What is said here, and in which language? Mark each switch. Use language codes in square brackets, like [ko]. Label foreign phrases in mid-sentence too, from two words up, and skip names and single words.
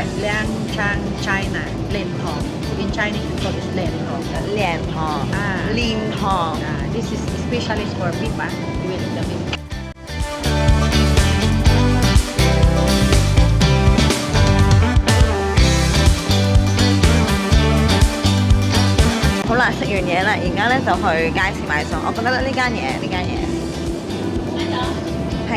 [en] Liangchang, China. 蓮塘 In Chinese, we call it 蓮塘。蓮塘。蓮塘。 This is especially for beef, you will eat the beef. [yue] 好啦，食完嘢啦，而家咧就去街市買餸。我覺得呢間嘢係